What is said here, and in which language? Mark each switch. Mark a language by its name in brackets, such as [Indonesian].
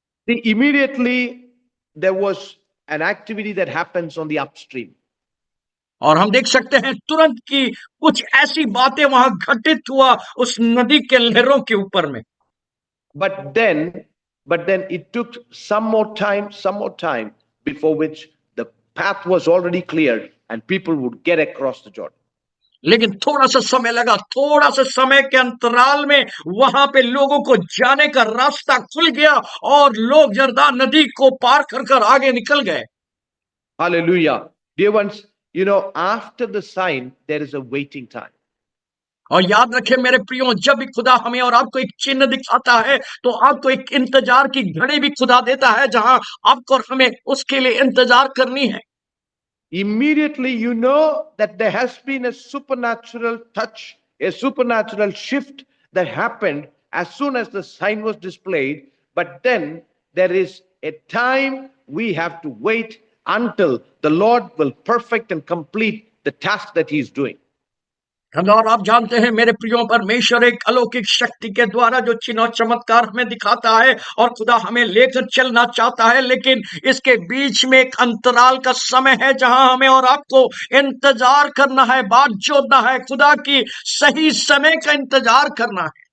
[English] See, immediately there was an activity that happens on the upstream. [Hindi] और हम देख सकते हैं तुरंत की कुछ ऐसी बातें वहां घटित हुआ उस नदी के लहरों के ऊपर में। [English] But then it took some more time before which the path was already cleared and people would get across the Jordan. [Hindi] लेकिन थोड़ा सा समय लगा, थोड़ा सा समय के अंतराल में वहां पे लोगों को जाने का रास्ता खुल गया और लोग यरदान नदी को पार कर कर आगे निकल गए। [English] Hallelujah. Dear ones, after the sign, there is a waiting time. [Hindi] और याद रखें मेरे प्रियो, जब भी खुदा हमें और आपको एक चिन्ह दिखाता है तो आपको एक इंतजार की घड़ी भी खुदा देता है, जहां आपको और हमें उसके लिए इंतजार करनी है। [English] Immediately you know that there has been a supernatural touch, a supernatural shift that happened as soon as the sign was displayed. But then there is a time we have to wait until the Lord will perfect and complete the task that He is doing. [Hindi] हम और आप जानते हैं मेरे प्रियो, परमेश्वर एक अलौकिक शक्ति के द्वारा जो चिन्ह और चमत्कार हमें दिखाता है और खुदा हमें लेकर चलना चाहता है, लेकिन इसके बीच में एक अंतराल का समय है जहां हमें और आपको इंतजार करना है, बात जोड़ना है, खुदा की सही समय का इंतजार करना है।